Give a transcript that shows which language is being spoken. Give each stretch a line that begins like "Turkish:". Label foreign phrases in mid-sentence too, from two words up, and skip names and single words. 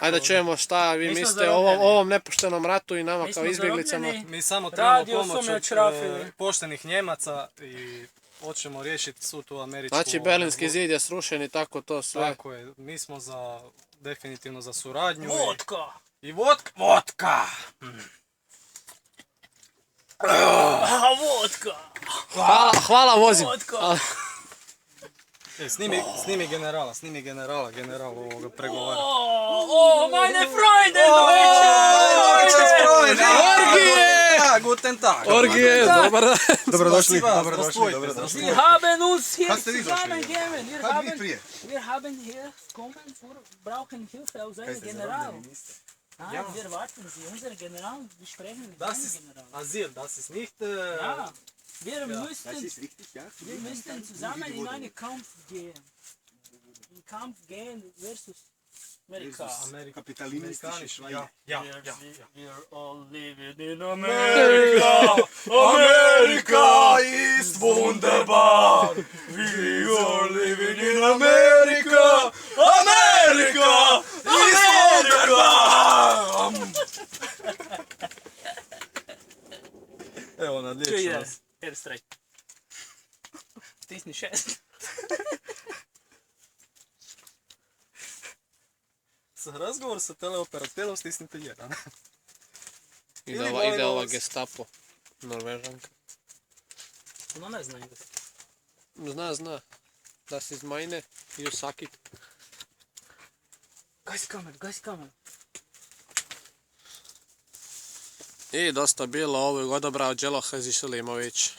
Bosnian: Ajde čujemo šta vi Mi smo mislite o ovom nepoštenom ratu i nama kao izbjeglicama. Mi samo trebamo pomoć od rafili. poštenih Njemaca i hoćemo riješiti svu tu američku... Znači Berlinski zid je srušen i tako to sve. Tako je, mi smo definitivno za suradnju. Vodka! I vodka! Vodka! Vodka! Hvala vozim. Vodka! Snimi generala, general ovoga pregovara.
German: Meine Freunde! Orgije! Guten Tag!
Bosnian: Orgije, dobar dan. Dobrodošli.
German: Wir haben uns hier Hast du die zusammengegeben.
Bosnian: prije?
German: Wir haben hier kommen brauchen Hilfe aus einem General. Ja. Wir warten Sie, unser General, wir sprechen mit Das dem ist General. Asyl, das ist nicht... Ja, wir Richtig, ja? wir müssten zusammen in einen Kampf gehen. In Kampf gehen versus Amerika. Kapitalistische Schweine. Ja.
English: We're all living in America.
German: Amerika ist wunderbar.
English: We are living in America.
German: Amerika ist wunderbar.
Bosnian: Evo, nadliječno nas. Airstrike. Stisni 6. Za razgovor sa teleoperaterom stisnite 1. Ide ova Gestapo, Norvežanka. Ona ne zna engleski. Zna.
German: Das ist meine,
English: you suck it. Guys kamer.
Bosnian: I dosta bilo, ovo je odabrao Đelo Hazišelimović.